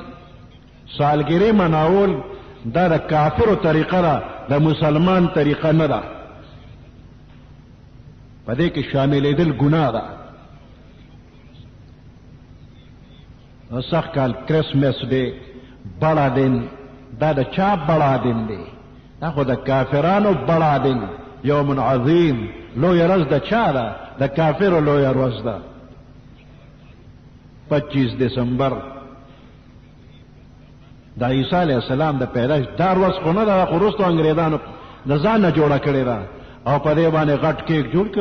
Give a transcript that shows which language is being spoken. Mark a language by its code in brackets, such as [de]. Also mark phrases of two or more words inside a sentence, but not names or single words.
[ps] سالګرې مناول دا د کافرو طریقه ده د مسلمان طریقه نه ده. په دې کې شاملېدل ګناه ده. سخت کال کرسمس دی [ur] بڑا دن [ps] دا د چا بڑا دن دی؟ دا خو د کافرانو [ur] بڑا دن [ps] یوم عظیم لوی ورځ د چا ده؟ د کافرو لوی ورځ ده. 25 دسمبر د عیسی علیه السلام د پیدایش دا ورځ خو نه ده خو وروستو انګریزانو د ځان نه جوړه کړې ده او په دې باندې غټ کیک جوړ کړ.